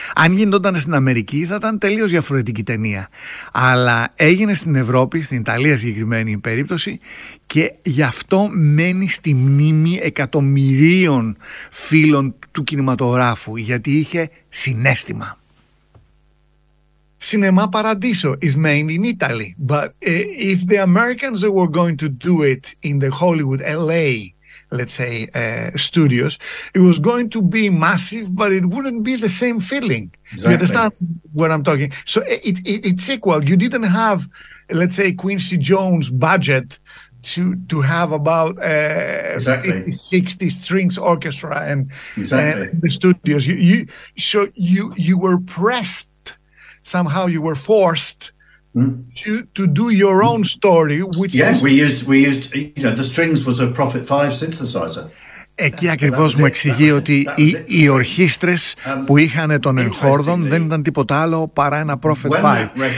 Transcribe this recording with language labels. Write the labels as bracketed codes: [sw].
[el] Αν γινόταν στην Αμερική θα ήταν τελείως διαφορετική ταινία. Αλλά έγινε στην Ευρώπη, στην Ιταλία συγκεκριμένη η περίπτωση, και γι' αυτό μένει στη μνήμη εκατομμυρίων φίλων του κινηματογράφου, γιατί είχε συνέστημα. [en] Cinema Paradiso is made in Italy, but if the Americans were going to do it in the Hollywood LA, let's say, studios, it was going to be massive, but it wouldn't be the same feeling. Exactly. You understand what I'm talking? So it's equal. You didn't have, let's say, Quincy Jones budget to have about exactly. 50, 60 strings orchestra and, exactly. and the studios. You were pressed. Somehow you were forced to do your own story, which yeah, we used you know, the strings was a Prophet 5 synthesizer. [el] Εκεί ακριβώς μου εξηγεί ότι οι ορχήστρες που είχαν των Ενχόρδων δεν ήταν τίποτα άλλο παρά ένα Prophet 5.